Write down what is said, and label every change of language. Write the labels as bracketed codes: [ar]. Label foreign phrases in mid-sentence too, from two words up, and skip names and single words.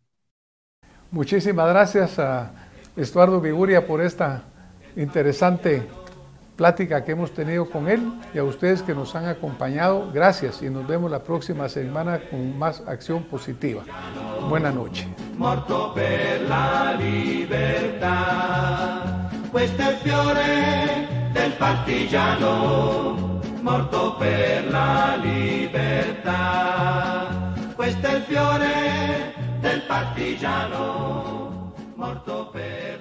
[es] Muchísimas gracias a Estuardo Viguria por esta interesante plática que hemos tenido con él, y a ustedes que nos han acompañado, gracias, y nos vemos la próxima semana con más Acción Positiva. Buenas noches. [it] Morto per la libertà, questo è il fiore del partigiano, morto per la libertà, questo è il fiore del partigiano, morto per